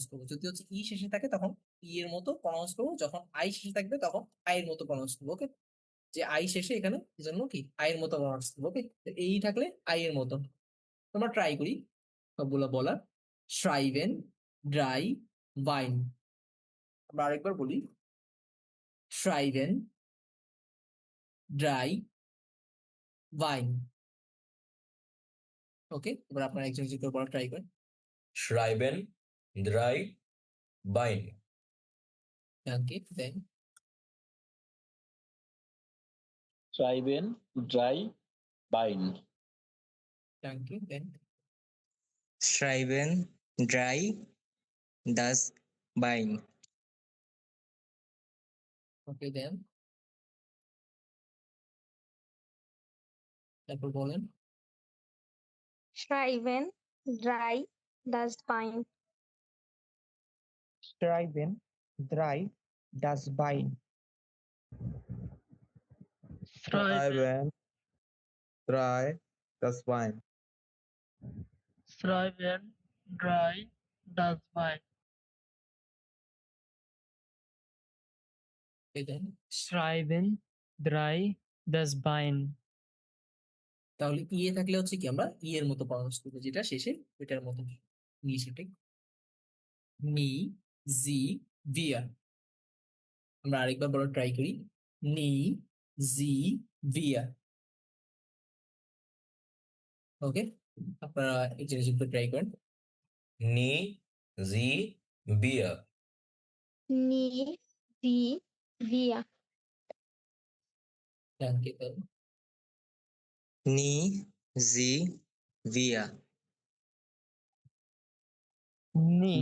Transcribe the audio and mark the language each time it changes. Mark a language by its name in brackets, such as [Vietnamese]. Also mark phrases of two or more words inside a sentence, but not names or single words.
[Bangla] করবো যদি হচ্ছে ই শেষে থাকে তখন ই এর মতো প্রনাউন্স করবো যখন আই শেষে থাকবে তখন আই এর মতো প্রনাউন্স করবো ওকে যে আই শেষে এখানে এজন্য কি আই এর মতো প্রনাউন্স করবো ওকে এই থাকলে আই এর মতো তোমরা ট্রাই করি সবগুলো বলার [German] schreiben drei Bein [Bangla] আমরা আরেকবার বলি [German] schreiben drei Bein [Bangla] ওকে এবার আপনারা একজন একজন করে বলা ট্রাই করেন [German] schreiben, drei, Bein. Danke dann schreiben, drei, Bein. Danke dann schreiben drei das Bein [Bangla] ওকে দেন তারপর বলেন [German] schreiben drei das Bein schreiben drei das Bein Schreiben, Schreiben drei das Bein. schreiben, drei, das Bein, okay dann Schreiben drei das Bein. [Bangla] তাহলে ইয়ে থাকলে হচ্ছে কি আমরা ই এর মতো প্রনাউন্স করবো যেটা শেষে ওইটার মতো ইংলিশে ঠিক [German] nie Sie wir [Bangla] আমরা আরেকবার বড় ট্রাই করি [German] nie Sie wir [Bangla] ওকে আপনারা এই জিনিসগুলো ট্রাই করেন [German] Ni, sie, wir. nie die wir Danke dann nie sie wir nie